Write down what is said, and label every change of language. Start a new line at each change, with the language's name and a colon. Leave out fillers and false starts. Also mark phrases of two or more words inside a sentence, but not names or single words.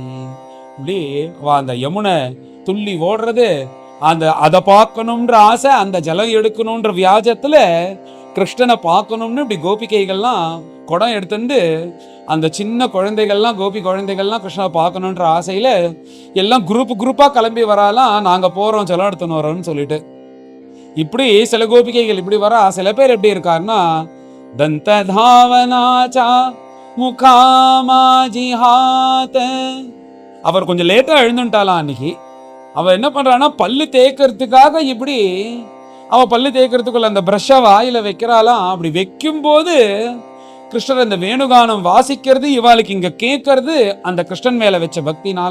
Tamil: இப்படி அந்த யமுனை துள்ளி ஓடுறது, அதை பார்க்கணுன்ற ஆசை, அந்த ஜலம் எடுக்கணுன்ற வியாஜத்துல கிருஷ்ணனை பார்க்கணும்னு இப்படி கோபிகைகள்லாம் குடம் எடுத்துட்டு அந்த சின்ன குழந்தைகள்லாம் கோபி குழந்தைகள்லாம் கிருஷ்ணனை பார்க்கணுன்ற ஆசையில எல்லாம் குரூப்பா கிளம்பி வராலாம். நாங்க போறோம் ஜலம் எடுத்துன்னு வரோம்னு சொல்லிட்டு. இப்படி சில கோபிகைகள் இப்படி வரா. சில பேர் எப்படி இருக்காருன்னா
Marathi: दंत धावनाचा मुखामाजी हात.
Tamil: அவர் கொஞ்சம் லேட்டா எழுந்துட்டாலாம் அன்னைக்கு. அவ என்ன பண்றான்னா பல்லு தேய்க்கிறதுக்காக இப்படி அவ பல்லு தேய்க்கிறதுக்குள்ள அந்த பிரஷ வாயில வைக்கிறாளாம். அப்படி வைக்கும் போது கிருஷ்ணர் அந்த வேணுகானம் வாசிக்கிறது இவாளுக்கு இங்க கேட்கறது அந்த கிருஷ்ணன் மேல வச்ச பக்தினால.